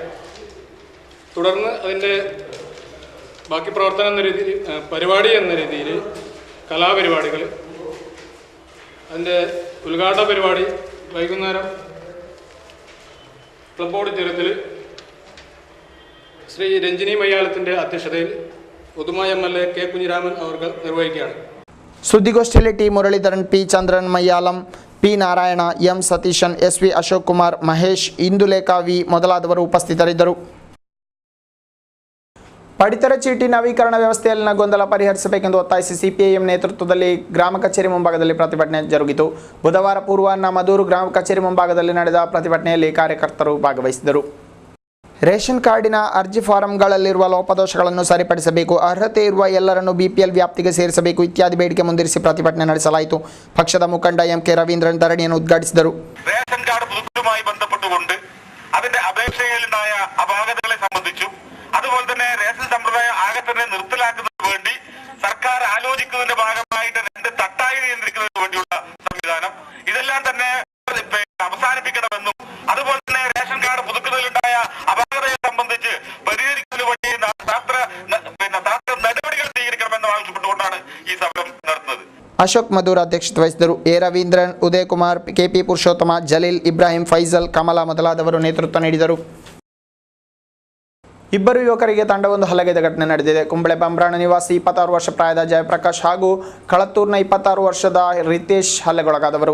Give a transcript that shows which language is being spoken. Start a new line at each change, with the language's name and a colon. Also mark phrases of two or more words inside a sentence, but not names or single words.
Malayalam: തുടർന്ന് അതിൻ്റെ ബാക്കി പ്രവർത്തനം എന്ന രീതിയിൽ പരിപാടി എന്ന രീതിയിൽ കലാപരിപാടികൾ, അതിൻ്റെ ഉദ്ഘാടന പരിപാടി വൈകുന്നേരം ക്ലബ് ഓഡിറ്റോറിയത്തിൽ ശ്രീ രഞ്ജിനി മയ്യാലത്തിൻ്റെ അധ്യക്ഷതയിൽ ഉദുമ MLA കെ. കുഞ്ഞിരാമൻ അവർ നിർവഹിക്കുകയാണ്.
Kannada: ಸುದ್ದಿಗೋಷ್ಠಿಯಲ್ಲಿ ಟಿ ಮುರಳೀಧರನ್, ಪಿ. ಚಂದ್ರನ್ ಮಯ್ಯಾಲಂ, ಪಿ. ನಾರಾಯಣ, ಎಂ. ಸತೀಶನ್, SV ಅಶೋಕ್ ಕುಮಾರ್, ಮಹೇಶ್, ಇಂದುಲೇಖಾ ವಿ ಮೊದಲಾದವರು ಉಪಸ್ಥಿತರಿದ್ದರು. ಪಡಿತರ ಚೀಟಿ ನವೀಕರಣ ವ್ಯವಸ್ಥೆಯಲ್ಲಿನ ಗೊಂದಲ ಪರಿಹರಿಸಬೇಕೆಂದು ಒತ್ತಾಯಿಸಿ CPIM ನೇತೃತ್ವದಲ್ಲಿ ಗ್ರಾಮ ಕಚೇರಿ ಮುಂಭಾಗದಲ್ಲಿ ಪ್ರತಿಭಟನೆ ಜರುಗಿತು. ಬುಧವಾರ ಪೂರ್ವಾಹ್ನ ಮದೂರು ಗ್ರಾಮ ಕಚೇರಿ ಮುಂಭಾಗದಲ್ಲಿ ನಡೆದ ಪ್ರತಿಭಟನೆಯಲ್ಲಿ ಕಾರ್ಯಕರ್ತರು ಭಾಗವಹಿಸಿದರು. ರೇಷನ್ ಕಾರ್ಡಿನ ಅರ್ಜಿ ಫಾರಂಗಳಲ್ಲಿರುವ ಲೋಪದೋಷಗಳನ್ನು ಸರಿಪಡಿಸಬೇಕು, ಅರ್ಹತೆ ಇರುವ ಎಲ್ಲರನ್ನು BPL ವ್ಯಾಪ್ತಿಗೆ ಸೇರಿಸಬೇಕು ಇತ್ಯಾದಿ ಬೇಡಿಕೆ ಮುಂದಿರಿಸಿ ಪ್ರತಿಭಟನೆ ನಡೆಸಲಾಯಿತು. ಪಕ್ಷದ ಮುಖಂಡ MK ರವೀಂದ್ರನ್ ಧರಣಿಯನ್ನು ಉದ್ಘಾಟಿಸಿದರು.
Malayalam: റേഷൻ കാർഡ് പുതുക്കലുമായി ബന്ധപ്പെട്ടുകൊണ്ട് അതിന്റെ അപേക്ഷയിലുണ്ടായ അപാകതകളെ സംബന്ധിച്ചും അതുപോലെ തന്നെ റേഷൻ സമ്പ്രദായം ആകെ തന്നെ നിർത്തലാക്കുന്നതിന് വേണ്ടി സർക്കാർ ആലോചിക്കുന്നതിന്റെ ഭാഗമായിട്ട് 2 തട്ടായി നിയന്ത്രിക്കുന്നതിന് വേണ്ടിയുള്ള സംവിധാനം, ഇതെല്ലാം തന്നെ അവസാനിപ്പിക്കണമെന്നും അതുപോലെ തന്നെ റേഷൻ കാർഡ് പുതുക്കുന്നതിലുണ്ടായ അപാകതയെ സംബന്ധിച്ച് പരിഹരിക്കുന്നതിന് വേണ്ടി നടപടികൾ സ്വീകരിക്കണമെന്ന് ആവശ്യപ്പെട്ടുകൊണ്ടാണ് ഈ സമരം നടത്തുന്നത്.
Kannada: ಅಶೋಕ್ ಮಧುರ್ ಅಧ್ಯಕ್ಷತೆ ವಹಿಸಿದರು. ಎ. ರವೀಂದ್ರನ್, ಉದಯ್ ಕುಮಾರ್, KP ಪುರುಷೋತ್ತಮ, ಜಲೀಲ್, ಇಬ್ರಾಹಿಂ, ಫೈಜಲ್, ಕಮಲ ಮೊದಲಾದವರು ನೇತೃತ್ವ ನೀಡಿದರು. ಇಬ್ಬರು ಯುವಕರಿಗೆ ತಂಡವೊಂದು ಹಲ್ಲೆಗೈದ ಘಟನೆ ನಡೆದಿದೆ. ಕುಂಬಳೆ ಬಂಬ್ರಾಣ ನಿವಾಸಿ 26 ವರ್ಷ ಪ್ರಾಯದ ಜಯಪ್ರಕಾಶ್ ಹಾಗೂ ಕಳತ್ತೂರಿನ 26 ವರ್ಷದ ರಿತೇಶ್ ಹಲ್ಲೆಗೊಳಗಾದವರು.